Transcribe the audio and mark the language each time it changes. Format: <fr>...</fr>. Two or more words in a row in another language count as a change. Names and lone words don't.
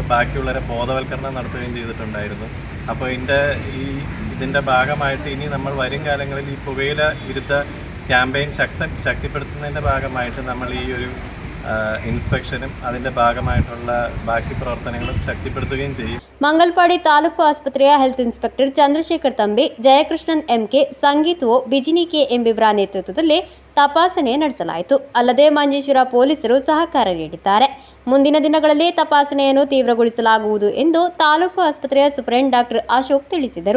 <ml>ബാക്കിയുള്ളവരെ ബോധവൽക്കരണം നടത്തുകയും ചെയ്തിട്ടുണ്ടായിരുന്നു. അപ്പോൾ ഇതിൻ്റെ ഭാഗമായിട്ട് ഇനി നമ്മൾ വരും കാലങ്ങളിൽ ഈ പുകയില വിരുദ്ധ ക്യാമ്പയിൻ ശക്തിപ്പെടുത്തുന്നതിൻ്റെ ഭാഗമായിട്ട് നമ്മൾ ഈ ഒരു ഇൻസ്പെക്ഷനും അതിൻ്റെ ഭാഗമായിട്ടുള്ള ബാക്കി പ്രവർത്തനങ്ങളും ശക്തിപ്പെടുത്തുകയും ചെയ്യും.</ml> <kn>ಮಂಗಲ್ಪಾಡಿ ತಾಲೂಕು ಆಸ್ಪತ್ರೆಯ</kn> <en>health inspector</en> <kn>ಚಂದ್ರಶೇಖರ್ ತಂಬಿ, ಜಯಕೃಷ್ಣನ್ ಎಂಕೆ, ಸಂಗೀತ್ ಓ, ಬಿಜಿನಿ ಕೆ ಎಂಬಿವರ ನೇತೃತ್ವದಲ್ಲಿ ತಪಾಸಣೆ ನಡೆಸಲಾಯಿತು. ಅಲ್ಲದೆ ಮಂಜೇಶ್ವರ ಪೊಲೀಸರು ಸಹಕಾರ ನೀಡಿದ್ದಾರೆ. ಮುಂದಿನ ದಿನಗಳಲ್ಲಿ ತಪಾಸಣೆಯನ್ನು ತೀವ್ರಗೊಳಿಸಲಾಗುವುದು ಎಂದು ತಾಲೂಕು ಆಸ್ಪತ್ರೆಯ</kn> <en>superintendent doctor</en> <kn>ಅಶೋಕ್ ತಿಳಿಸಿದರು.</kn>